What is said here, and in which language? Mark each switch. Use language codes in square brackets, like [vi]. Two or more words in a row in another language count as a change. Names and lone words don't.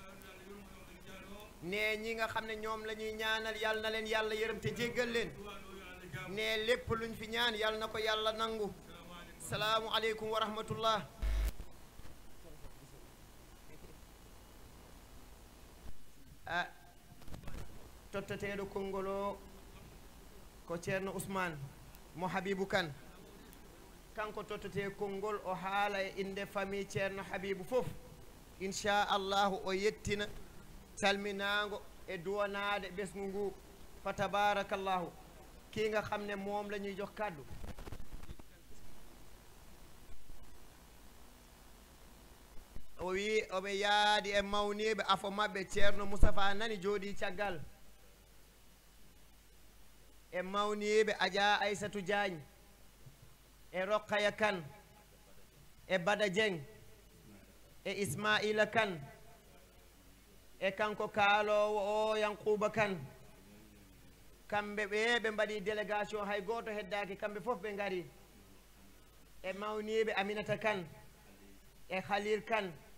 [wo] ne ñi nga xam ne ñoom la ñuy ñaanal yàlla na leen yàlla yërëm te jéggal leen ne lépp luñ fi ñaan yàlla na ko yàlla nangu [ar] salaamu aleykum wa rahmatullah [ff] a tottateeɗo konngol o ko Ceerno Ousmane mo Habibou Kane kanko tottate konngol o haala e inde famille Ceerno Habibou fof inchallahu o yettina salminago e duwanade ɓesgu ngu fa tabarakallahu [wo] kii nga xam ne moom la ñuy jox kàddu [ff] o wi oɓe yaadi e mawniɓe afo maɓɓe Ceerno Moustapha nani jooɗi caggal e mawniɓe Adja Aissatou Diagne e Rokhaya Kane e Bada Dieng e Ismaila Kane e kanko kaalowo o Yankuba Kane kamɓe ɓe mbaɗi délégation hay gooto heddaki kamɓe fof ɓe ngari e mawniɓe Aminata Kane e Khalil Kane